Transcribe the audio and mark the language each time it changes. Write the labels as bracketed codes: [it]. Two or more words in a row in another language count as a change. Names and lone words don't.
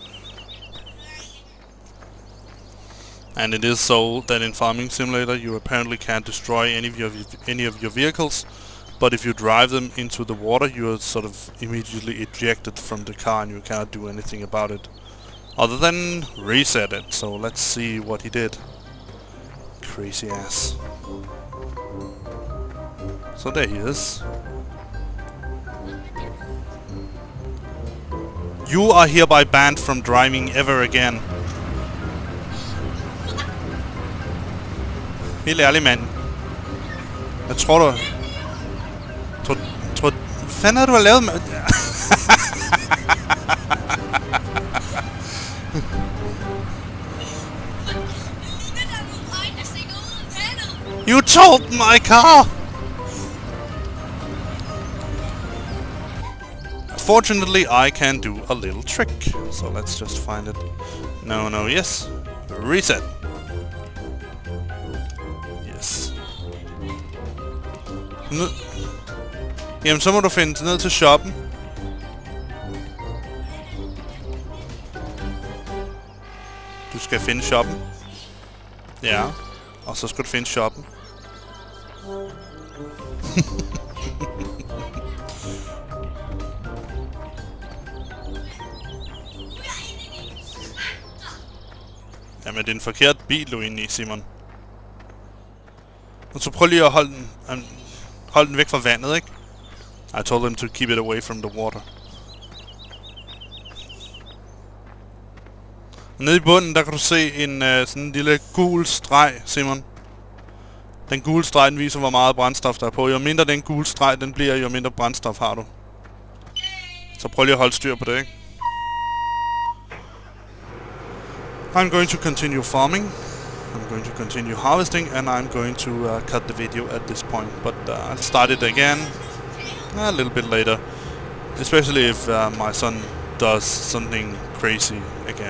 [en] And it is so that in Farming Simulator you apparently can't destroy any of your vehicles, but if you drive them into the water, you are sort of immediately ejected from the car and you cannot do anything about it other than reset it. So let's see what he did. Crazy ass. So there he is. You are hereby banned from driving ever again. [da] Helt ærlig, mand. Jeg tror du... Hvad fanden har du lavet med... [en] You told my car! Fortunately, I can do a little trick. So let's just find it. No, no, yes. Reset. Yes. [da] Jamen, så må du finde ned til shoppen. Du skal finde shoppen. Ja. Og så skal du finde shoppen. Jamen, det er en forkert bil, du er inde i, Simon. Og så prøv lige at holde den væk fra vandet, ikke? [en] I told them to keep it away from the water. [da] Nede i bunden, der kan du se en sådan en lille gul streg, Simon. Den gule streg, den viser, hvor meget brændstof der er på. Jo mindre den gule streg, den bliver, jo mindre brændstof har du. Så prøv lige at holde styr på det, ikke? [en] I'm going to continue farming. I'm going to continue harvesting, and I'm going to cut the video at this point. But I'll start it again a little bit later, especially if my son does something crazy again.